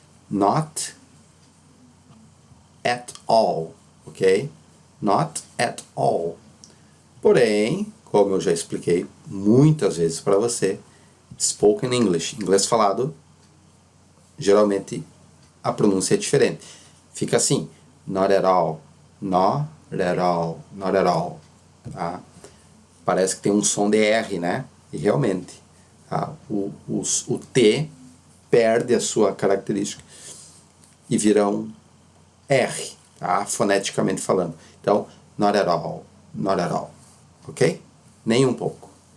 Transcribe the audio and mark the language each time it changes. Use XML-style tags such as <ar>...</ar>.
<en>Not at all, ok? Not at all.</en> <pt>Porém, como eu já expliquei muitas vezes para você, spoken English, inglês falado, geralmente a pronúncia é diferente. Fica assim,</pt> <en>not at all, not at all, not at all.</en> <pt>Tá? Parece que tem um som de R, né? E realmente, tá? o T perde a sua característica e vira um R, tá? Foneticamente falando. Então,</pt> <en>not at all, not at all,</en> <pt>ok? Nem um pouco.</pt>